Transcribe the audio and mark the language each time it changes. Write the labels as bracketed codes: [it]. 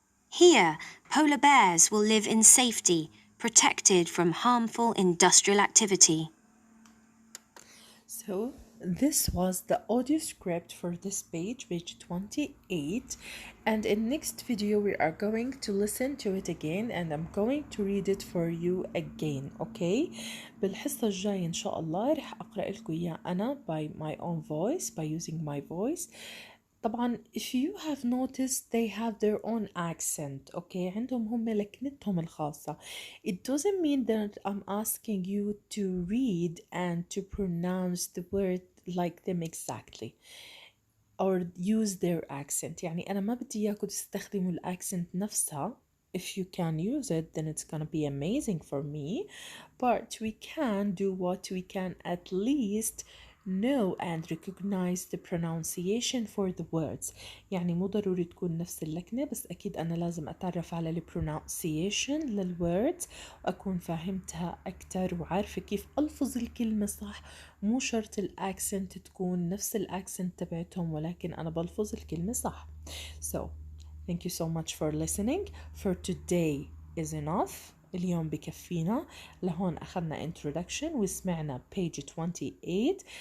[en] Here, polar bears will live in safety, protected from harmful industrial activity. So this was the audio script for this page 28, and in next video we are going to listen to it again and I'm going to read it for you again. [ar] Okay, بالحصة الجاية إن شاء الله رح أقرأ لكم إياه أنا [en] by my own voice, by using my voice. طبعا if you have noticed they have their own accent. [ar] Okay, عندهم هم لكنتهم الخاصة. [en] It doesn't mean that I'm asking you to read and to pronounce the word like them exactly or use their accent. [ar] يعني أنا ما بدي إياكم تستخدموا الأكسنت نفسها. [en] If you can use it, then it's gonna be amazing for me. But we can do what we can at least know and recognize the pronunciation for the words. [ar] يعني مو ضروري تكون نفس اللكنة، بس أكيد أنا لازم أتعرف على ال pronunciation للwords وأكون فاهمتها أكتر وعارفة كيف ألفظ الكلمة صح. مو شرط الأكسنت تكون نفس الأكسنت تبعتهم، ولكن أنا بلفظ الكلمة صح. [en] So, thank you so much for listening. For today is enough. [ar] اليوم بكفينا. لهون أخذنا introduction وسمعنا page 28.